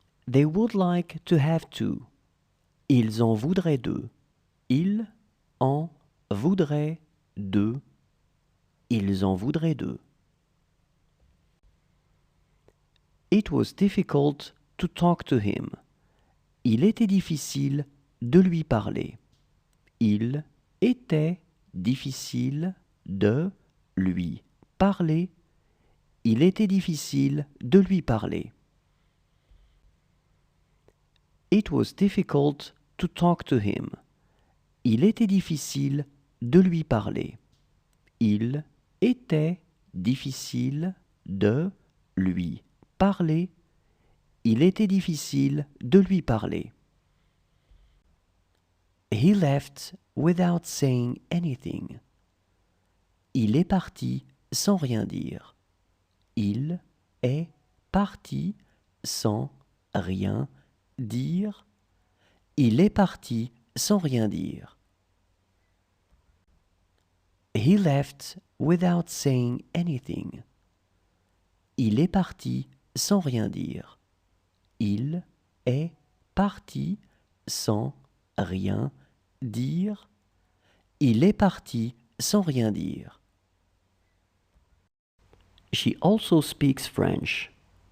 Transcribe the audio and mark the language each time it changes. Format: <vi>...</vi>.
<en>They would like to have two.</en> <fr>Ils en voudraient deux. Ils en voudraient deux. Ils en voudraient deux.</fr> <en>It was difficult to talk to him.</en> <fr>Il était difficile de lui parler. Il était difficile de lui parler. Il était difficile de lui parler.</fr> <en>It was difficult to talk to him.</en> <fr>Il était difficile de lui parler. Il était difficile de lui parler. Il était difficile de lui parler.</fr> <en>He left without saying anything.</en> <fr>Il est parti sans rien dire. Il est parti sans rien dire. Il est parti sans rien dire.</fr> <en>He left without saying anything.</en> <fr>Il est parti sans rien dire. Il est parti sans rien dire. Il est parti sans rien dire.</fr> <en>She also speaks French.</en> <fr>Elle parle aussi le français. Elle parle</fr>